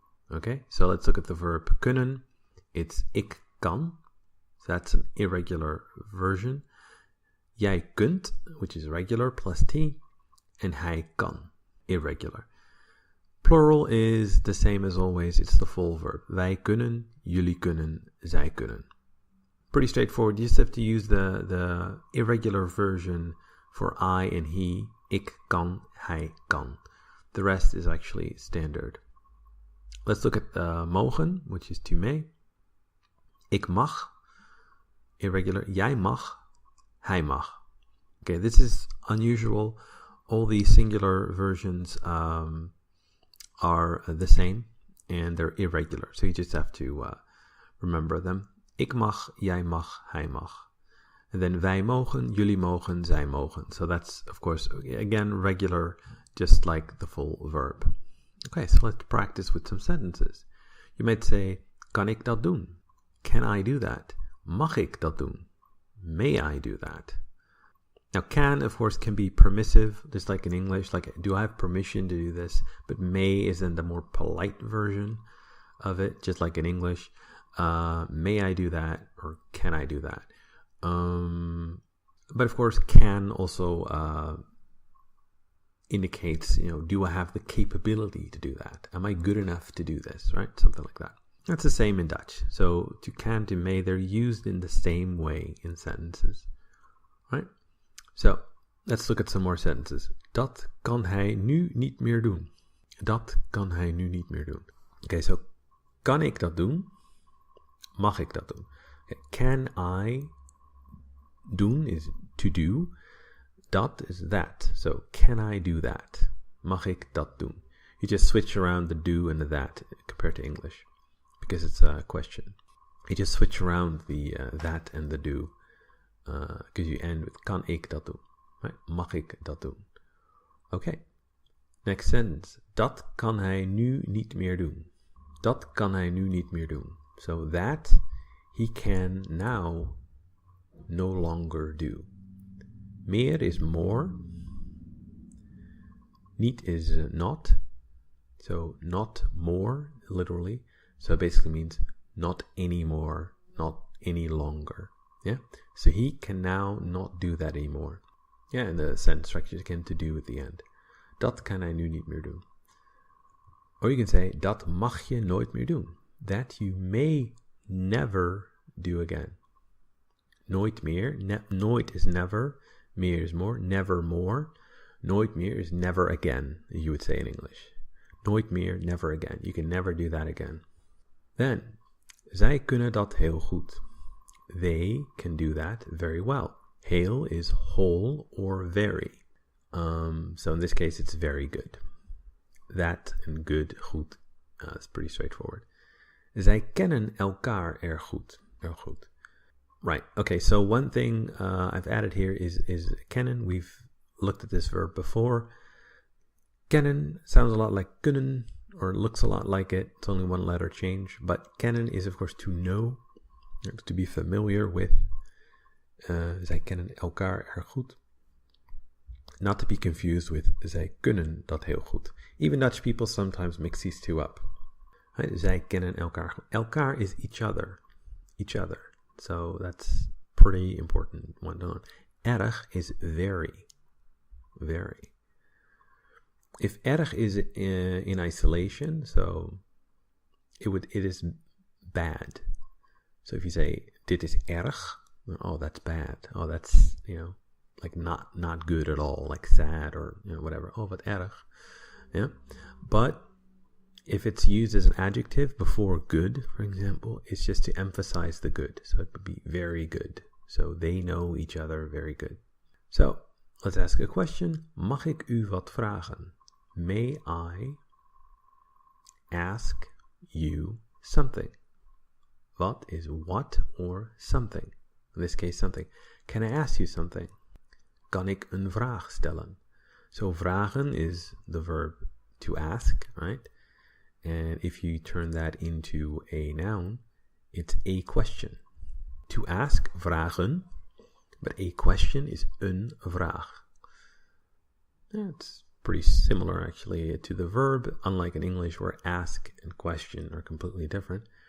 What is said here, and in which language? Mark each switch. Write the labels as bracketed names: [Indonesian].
[English] Okay, so let's look at the verb kunnen. It's ik kan, so that's an irregular version. Jij kunt, which is regular, plus t, and hij kan, irregular. Plural is the same as always, it's the full verb. [Dutch] Wij kunnen, jullie kunnen, zij kunnen. [English] Pretty straightforward. You just have to use the irregular version for I and he. [Dutch] Ik kan, hij kan. [English] The rest is actually standard. Let's look at mogen, which is to may. Ik mag, irregular. [Dutch] Jij mag, hij mag. [English] Okay, this is unusual. All the singular versions are the same and they're irregular. So you just have to remember them. [Dutch] Ik mag, jij mag, hij mag. And then wij mogen, jullie mogen, zij mogen. [English] So that's, of course, again, regular, just like the full verb. Okay, so let's practice with some sentences. You might say, [Dutch] kan ik dat doen? [English] Can I do that? [Dutch] Mag ik dat doen? [English] May I do that? Now, can, of course, can be permissive, just like in English, like, do I have permission to do this? But may is then the more polite version of it, just like in English. May I do that, or can I do that? But of course, can also indicates, do I have the capability to do that? Am I good enough to do this, right? Something like that. That's the same in Dutch. So to can, to may, they're used in the same way in sentences, right? So let's look at some more sentences. [Dutch] Dat kan hij nu niet meer doen. Dat kan hij nu niet meer doen. Okay, so kan ik dat doen? Mag ik dat doen? [English] Okay, can I doen is to do. Dat is that. So can I do that? [Dutch] Mag ik dat doen? [English] You just switch around the do and the that compared to English because it's a question. You just switch around the that and the do because you end with [Dutch] kan ik dat doen? [English] Right? [Dutch] Mag ik dat doen? [English] Okay. Next sentence. [Dutch] Dat kan hij nu niet meer doen. Dat kan hij nu niet meer doen. [English] So that he can now no longer do. Meer is more. Niet is not. So not more, literally. So it basically means not anymore, not any longer. Yeah? So he can now not do that anymore. Yeah, and the sentence structure again to do at the end. [Dutch] Dat kan hij nu niet meer doen. [English] Or you can say, [Dutch] dat mag je nooit meer doen. [English] That you may never do again. Nooit meer. Nooit is never. Meer is more. Never more. Nooit meer is never again, you would say in English. Nooit meer, never again. You can never do that again. [Dutch] Then, zij kunnen dat heel goed. [English] They can do that very well. Heel is whole or very. So in this case, it's very good. That and good, goed, is pretty straightforward. [Dutch] Zij kennen elkaar erg goed. [English] Erg goed. Right. Okay. So one thing I've added here is kennen. We've looked at this verb before. Kennen sounds a lot like kunnen, or looks a lot like it. It's only one letter change. But kennen is, of course, to know, to be familiar with. [Dutch] Zij kennen elkaar erg goed. [English] Not to be confused with [Dutch] zij kunnen dat heel goed. [English] Even Dutch people sometimes mix these two up. Right? [Dutch] Zij kennen elkaar goed. [English] Elkaar is each other. Each other. So that's pretty important one to learn. Erg is very. Very. If erg is in isolation, so it is bad. So if you say [Dutch] dit is erg, [English] oh, that's bad. Oh, that's, like not good at all, like sad or whatever. [Dutch] Oh, wat erg. [English] Yeah. But if it's used as an adjective before good, for example, it's just to emphasize the good. So it would be very good. So they know each other very good. So let's ask a question. [Dutch] Mag ik u wat vragen? [English] May I ask you something? Wat is what or something? In this case, something. Can I ask you something? [Dutch] Kan ik een vraag stellen? [English] So vragen is the verb to ask, right? And if you turn that into a noun, it's a question. To ask, vragen, but a question is een vraag. Yeah, it's pretty similar actually to the verb, unlike in English where ask and question are completely different.